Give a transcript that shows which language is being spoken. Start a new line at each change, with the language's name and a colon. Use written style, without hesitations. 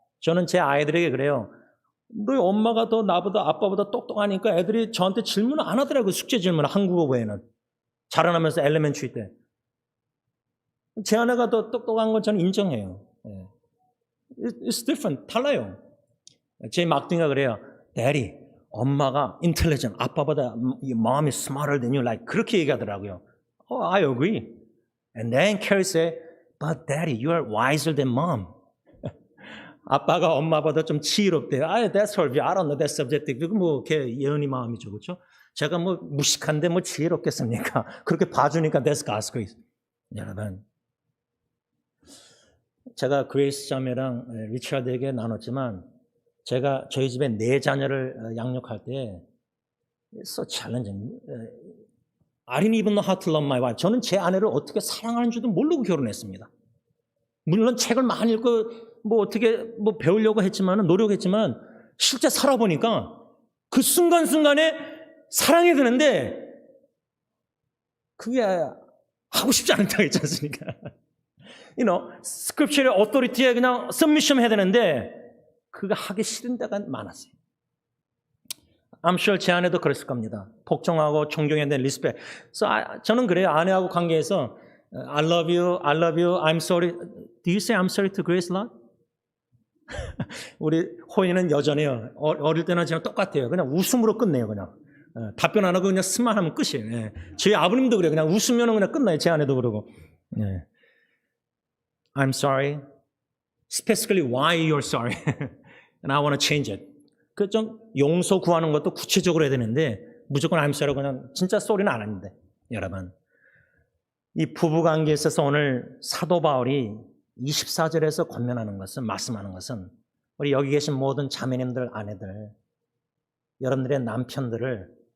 Korean: 저는 제 아이들에게 그래요. 너희 엄마가 더 나보다 아빠보다 똑똑하니까 애들이 저한테 질문을 안 하더라고요. 숙제 질문을 한국어 외에는. 자라나면서 엘레멘트리 때. 제 아내가 더 똑똑한 건 저는 인정해요.
English: It's different.
Korean: 달라요. 제 막둥이가 그래요.
English: Daddy,
Korean: 엄마가
English: intelligent,
Korean: 아빠보다
English: mom is smarter than you.
Korean: Like 그렇게 얘기하더라고요.
English: I agree. And then Carrie said, but Daddy, you are wiser than mom.
Korean: 아빠가 엄마보다 좀 지혜롭대요.
English: That's her view. I don't know. That's subjective.
Korean: 그거 뭐 걔 예언이 마음이죠, 그렇죠? 제가 뭐 무식한데 뭐 지혜롭겠습니까? 그렇게 봐주니까
English: that's God's grace.
Korean: 여러분, 제가 그레이스 자매랑 리처드에게 나눴지만 제가 저희 집에 4자녀를 양육할 때
English: it's so challenging. I didn't even know how to love my wife.
Korean: 저는 제 아내를 어떻게 사랑하는 줄도 모르고 결혼했습니다. 물론 책을 많이 읽고 뭐 어떻게 뭐 배우려고 했지만 노력했지만 실제 살아보니까 그 순간순간에 사랑이 드는데 그게 하고 싶지 않다고 했지 않습니까?
English: You know,
Korean: 스크립처의 어토리티에 그냥 submission 해야 되는데 그거 하기 싫은 데가 많았어요.
English: I'm sure
Korean: 제 아내도 그랬을 겁니다. 복종하고 존경해야 되는 리스펙. So 저는 그래요. 아내하고 관계에서
English: I love you, I'm sorry. Do you say I'm sorry to Grace a lot?
Korean: 우리 호이는 여전해요. 어릴 때는 제가 똑같아요. 그냥 웃음으로 끝내요. 그냥 답변 안 하고 그냥 스마일하면 끝이에요. 제 아버님도 그래요. 그냥 웃으면 그냥 끝나요. 제 아내도 그러고.
English: I'm sorry. Specifically, why you're sorry. And I want to change it.
Korean: 그 좀 용서 구하는 것도 구체적으로 해야 되는데 무조건
English: I'm sorry
Korean: 그냥 진짜 sorry는 안 하는데 여러분. 이 부부관계에 있어서 오늘 사도 바울이 24절에서 권면하는 것은 말씀하는 것은 우리 여기 계신 모든 자매님들, 아내들, 여러분들의 남편들을